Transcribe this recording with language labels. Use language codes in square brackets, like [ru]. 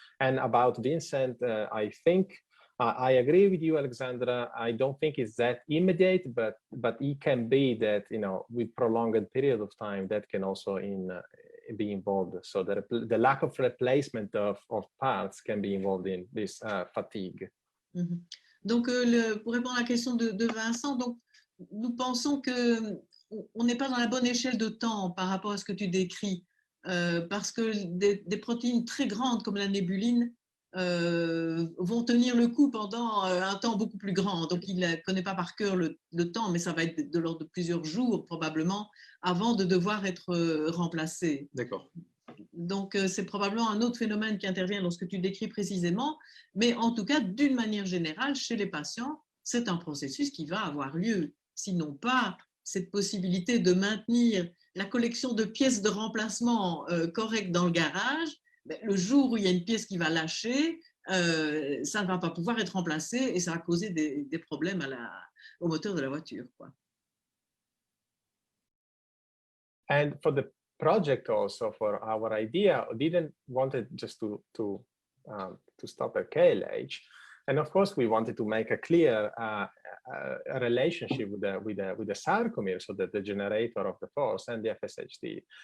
[en] And about Vincent, I think I agree with you, Alexandra. I don't think it's that immediate, but it can be that, you know, with prolonged period of time that can also be involved. So the lack of replacement of parts can be involved in this fatigue. [fr] Donc, pour répondre à la question de Vincent, donc nous pensons qu'on n'est pas dans la bonne échelle de temps par rapport à ce que tu décris, parce que des protéines très grandes comme la nébuline vont tenir le coup pendant un temps beaucoup plus grand. Donc, il ne connaît pas par cœur le temps, mais ça va être de l'ordre de plusieurs jours probablement avant de devoir être remplacé. D'accord. Donc, c'est probablement un autre phénomène qui intervient lorsque tu décris précisément, mais en tout cas, d'une manière générale, chez les patients, c'est un processus qui va avoir lieu. Sinon pas cette possibilité de maintenir la collection de pièces de remplacement correctes dans le garage, ben, le jour où il y a une pièce qui va lâcher, ça ne va pas pouvoir être remplacé et ça va causer des problèmes au moteur de la voiture, quoi. [en] And for the project also, for our idea, didn't want it just to stop at KLH. And of course, we wanted to make a clear a relationship with the sarcomere, so that the generator of the force and the FSHD.